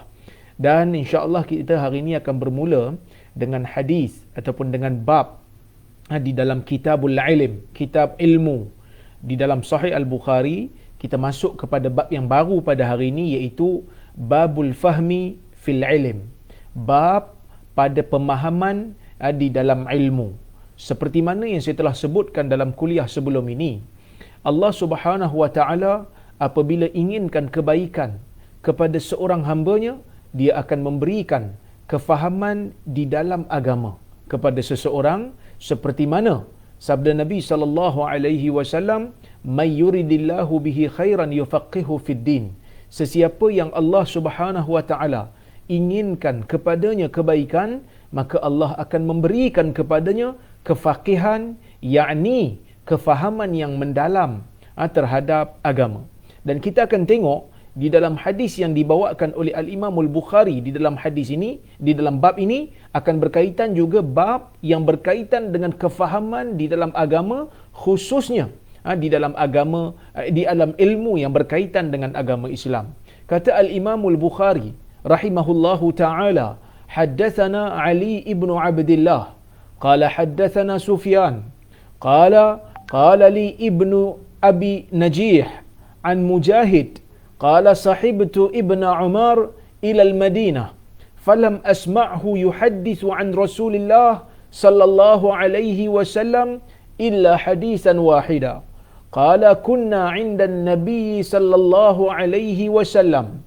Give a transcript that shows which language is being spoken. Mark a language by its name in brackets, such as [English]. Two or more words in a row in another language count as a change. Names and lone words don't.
[Malay] Dan [Arabic] إن شاء الله [Malay] kita hari ini akan bermula dengan hadis ataupun dengan bab di dalam Kitabul Ilm, kitab ilmu. Di dalam Sahih Al-Bukhari kita masuk kepada bab yang baru pada hari ini, iaitu Babul Fahmi fil Ilm. Bab pada pemahaman di dalam ilmu. Seperti mana yang saya telah sebutkan dalam kuliah sebelum ini, Allah [Arabic] سبحانه وتعالى [Malay] apabila inginkan kebaikan kepada seorang hamba-Nya, dia akan memberikan kefahaman di dalam agama kepada seseorang, seperti mana sabda Nabi [Arabic] صلى الله عليه وسلم, "من يرد الله به خيرا يفقهه في الدين." [Malay] Sesiapa yang Allah [Arabic] سبحانه وتعالى [Malay] inginkan kepadanya kebaikan, maka Allah akan memberikan kepadanya kefaqihan, yakni kefahaman yang mendalam terhadap agama. Dan kita akan tengok di dalam hadis yang dibawakan oleh Al-Imam Al-Bukhari, di dalam hadis ini, di dalam bab ini akan berkaitan juga bab yang berkaitan dengan kefahaman di dalam agama, khususnya di dalam agama, di dalam ilmu yang berkaitan dengan agama Islam. [Arabic] Kata Al-Imam Al-Bukhari رحمه الله تعالى, حدثنا علي بن عبد الله قال حدثنا سفيان قال لي ابن أبي نجيح عن مجاهد قال صحبت ابن عمر إلى المدينة فلم أسمعه يحدث عن رسول الله صلى الله عليه وسلم إلا حديثا واحدا قال كنا عند النبي صلى الله عليه وسلم